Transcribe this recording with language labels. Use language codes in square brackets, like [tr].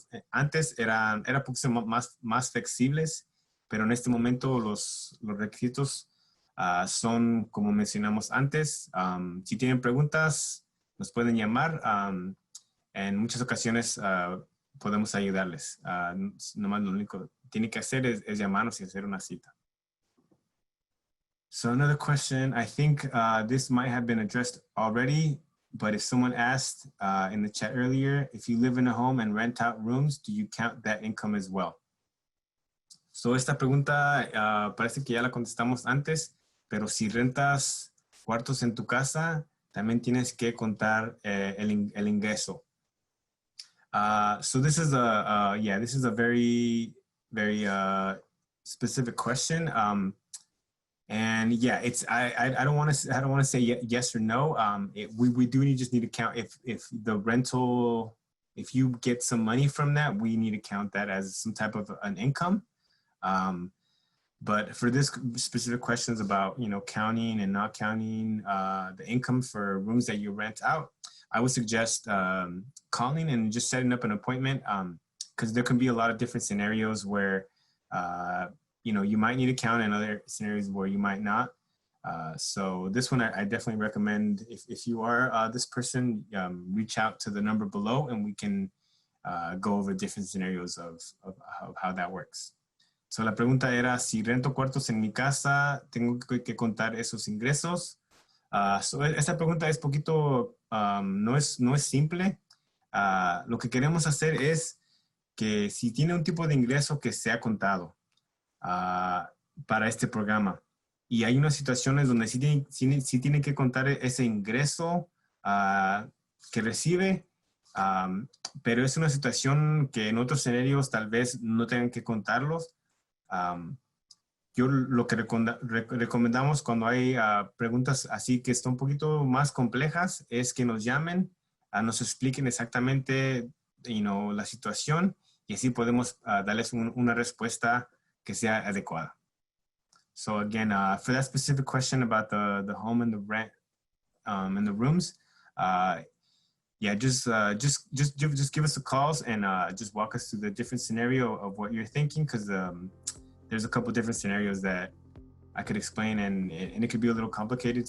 [es] Antes eran poquito más flexibles, pero en este momento los requisitos son como mencionamos antes. Si tienen preguntas, nos pueden llamar. En muchas ocasiones podemos ayudarles. Nomás lo único que tiene que hacer es llamarnos y hacer una cita. [en] So another question, I think this might have been addressed already, but if someone asked in the chat earlier, if you live in a home and rent out rooms, do you count that income as well? [es] So esta pregunta parece que ya la contestamos antes, pero si rentas cuartos en tu casa, también tienes que contar el ingreso. [en] So this is a very, very specific question. And yeah, I don't want to say yes or no. We just need to count if the rental, if you get some money from that, we need to count that as some type of an income. But for this specific questions about counting and not counting the income for rooms that you rent out, I would suggest calling and just setting up an appointment, because there can be a lot of different scenarios where you might need to count, and other scenarios where you might not. So this one, I definitely recommend, if you are this person, reach out to the number below, and we can go over different scenarios of how that works. [es] So la pregunta era, si rento cuartos en mi casa, ¿tengo que contar esos ingresos? So esta pregunta es poquito, no es simple. Lo que queremos hacer es que si tiene un tipo de ingreso que sea contado para este programa, y hay unas situaciones donde sí tiene que contar ese ingreso que recibe, pero es una situación que en otros escenarios tal vez no tengan que contarlos. Yo lo que recomendamos cuando hay preguntas así que están un poquito más complejas es que nos llamen, nos expliquen exactamente la situación, y así podemos darles una respuesta que sea adecuada. [en] So again, for that specific question about the home and the rent and the rooms, just give us a call and just walk us through the different scenario of what you're thinking, because there's a couple different scenarios that I could explain, and it could be a little complicated.